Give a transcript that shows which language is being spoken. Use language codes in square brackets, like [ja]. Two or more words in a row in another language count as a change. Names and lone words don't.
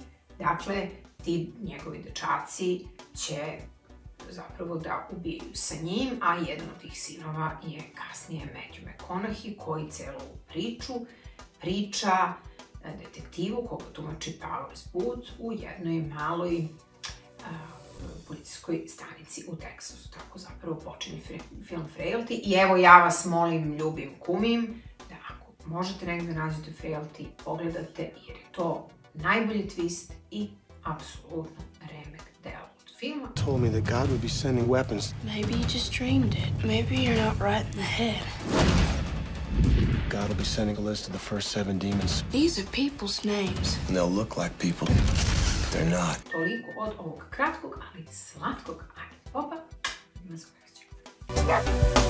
[sr] Dakle, ti njegovi dečaci će zapravo da ubijaju sa njim, a jedan od tih sinova je kasnije Matthew McConaughey koji celu priču priča detektivu koga tumači Powers Booth u jednoj maloj policijskoj stanici u Teksasu. Tako zapravo počinje film Frailty i evo ja vas molim, ljubim, kumim, da ako možete negdje nađete Frailty, pogledate jer je to najbolji twist i apsolutno remek deo od filma. [en] Told me that God would be sending weapons. Maybe you just dreamed it. Maybe you're not right in the head. God will be sending a list of the first 7 demons. These are people's names. And they'll look like people. They're not. [sr] Toliko od ovog kratkog, ali slatkog Agit Popa. Ima se